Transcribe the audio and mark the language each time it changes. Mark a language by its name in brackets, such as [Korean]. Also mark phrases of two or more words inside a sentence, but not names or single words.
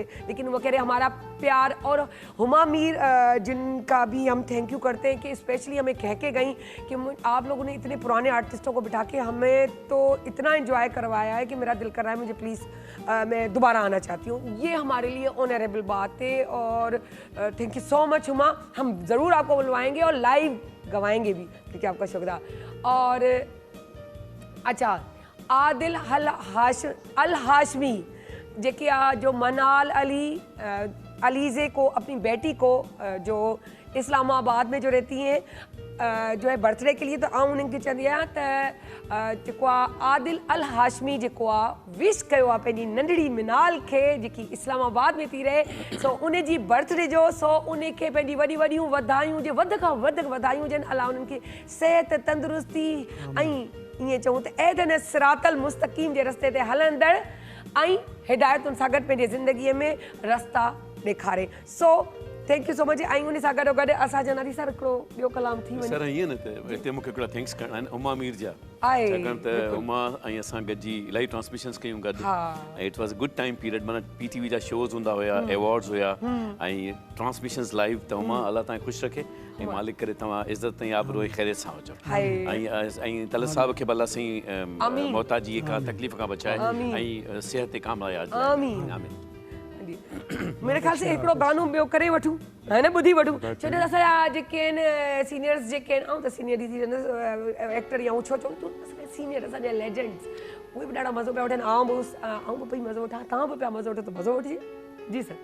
[Urdu] لیکن وہ کہہ رہے ہمارا پیار اور ہما میر جن کا بھی ہم [English] thank you [Urdu] کرتے ہیں کہ اسپیشلی ہمیں کہہ کے گئی کہ آپ لوگوں نے اتنے پرانے آرٹسٹوں کو بٹھا کے ہمیں تو اتنا انجوائے کروایا ہے کہ میرا دل کر رہا ہے مجھے پلیز میں دوبارہ آنا چاہتی ہوں یہ ہمارے لیے آنریبل بات ہے اور [English] thank you so much [Urdu] ہما ہم ضرور آپ کو بلوائیں گے اور لائیو گوائیں گے بھی کیونکہ آپ کا شکریہ اور اچھا عادل الہاشمی جیکے جو منال علیزے کو اپنی بیٹی کو جو اسلام آباد میں جو رہتی ہیں جو ہے برتھ ڈے کے لیے تو [Sindhi] आऊँ उन्हनि खे चवंदी आहियां त जेको आहे आदिल अल हाशमी जेको आहे विश कयो आहे पंहिंजी नंढड़ी मिनाल खे जेकी इस्लामाबाद में थी रहे सो उन जी बर्थडे जो सो उनखे पंहिंजी वॾियूं वॾियूं वाधायूं हुजे वधि खां वधि वाधायूं हुजनि अलाह उन्हनि खे सिहत तंदुरुस्ती ऐं ईअं चऊं त ऐदन [Arabic] صراط المستقيم [Sindhi] जे रस्ते ते हलंदड़ ऐं हिदायतुनि सां गॾु पंहिंजे ज़िंदगीअ में रस्ता ॾेखारे सो [English] thank you so much. [Sindhi] ऐं उन सां गॾोगॾु असांजो नरी सर हिकिड़ो ॿियो कलाम थी वञे। सर ईअं न त हिते मूंखे हिकिड़ा थैंक्स करणा आहिनि उमा मीर जा, आहे छाकाणि त उमा ऐं असां गॾिजी इलाही ट्रांसमिशंस कयूं गॾु ऐं [English] it was good time period. [Sindhi] माना PTV जा शोज़ हूंदा हुया, अवॉर्ड्स हुया ऐं [English] transmissions live. [Sindhi] त उमा अलाह तव्हांखे ख़ुशि रखे ऐं मालिक करे तव्हां इज़त ऐं आबरू ऐं ख़ैरियत सां हुजो ऐं तलत साहिब खे भला साईं मोहताजीअ खां तकलीफ़ खां बचाए ऐं सिहत कामयाब आमीन। [Urdu] میرے خیال سے [Sindhi] हिकिड़ो गानो ॿियो करे वठूं, है न, ॿुधी वठूं। छो जो असांजा जेके आहिनि सीनियर्स जेके आहिनि, ऐं त [English] senior actor [Sindhi] या छो चऊं तूं सीनियर असांजा लेजेंड्स, उहे बि ॾाढा मज़ो पिया वठनि। आउं बि पई मज़ो वठां, तव्हां बि पिया मज़ो वठो, त मज़ो वठिजे। जी सर।